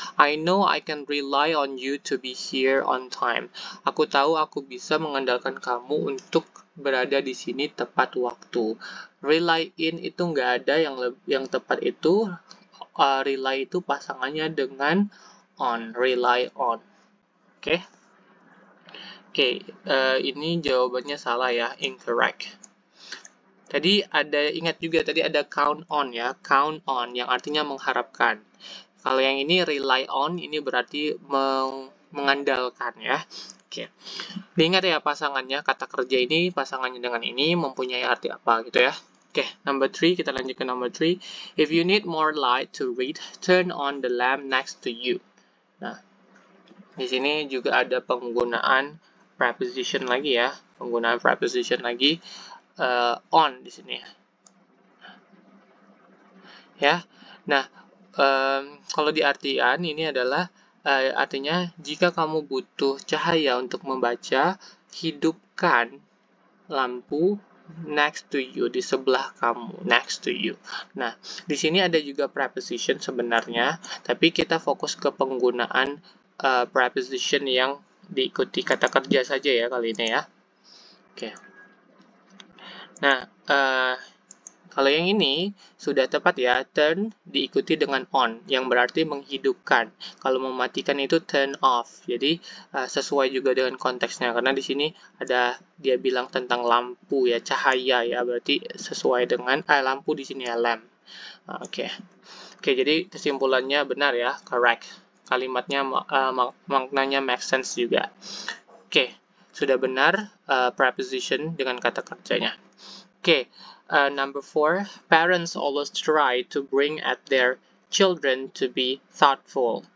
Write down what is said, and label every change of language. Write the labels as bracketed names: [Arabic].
[English] I know I can rely on you to be here on time. [Indonesian] Aku tahu aku bisa mengandalkan kamu untuk berada di sini tepat waktu. Rely in itu nggak ada, yang tepat itu rely itu pasangannya dengan on, rely on. Oke. Ini jawabannya salah ya, incorrect. Tadi ingat juga tadi ada count on ya, count on yang artinya mengharapkan. Kalau yang ini rely on, ini berarti mengandalkan ya. Oke. Diingat ya pasangannya, kata kerja ini pasangannya dengan ini mempunyai arti apa gitu ya. Oke, number 3, kita lanjut ke number 3. [English] If you need more light to read, turn on the lamp next to you. [Indonesian] Nah, di sini juga ada penggunaan preposition lagi ya, penggunaan preposition lagi. On di sini ya. Nah, kalau di artian ini adalah artinya jika kamu butuh cahaya untuk membaca, hidupkan lampu [English] next to you, [Indonesian] di sebelah kamu, [English] next to you. [Indonesian] Nah, di sini ada juga preposition sebenarnya, tapi kita fokus ke penggunaan preposition yang diikuti kata kerja saja ya kali ini ya. Oke. Nah, kalau yang ini sudah tepat ya, turn diikuti dengan on, yang berarti menghidupkan. Kalau mematikan itu turn off. Jadi sesuai juga dengan konteksnya, karena di sini ada dia bilang tentang lampu ya, cahaya ya, berarti sesuai dengan lampu di sini ya, lamp. Oke, jadi kesimpulannya benar ya, correct. Kalimatnya maknanya make sense juga. Oke, sudah benar preposition dengan kata kerjanya. [English] Okay, number 4, parents always try to bring at their children to be thoughtful.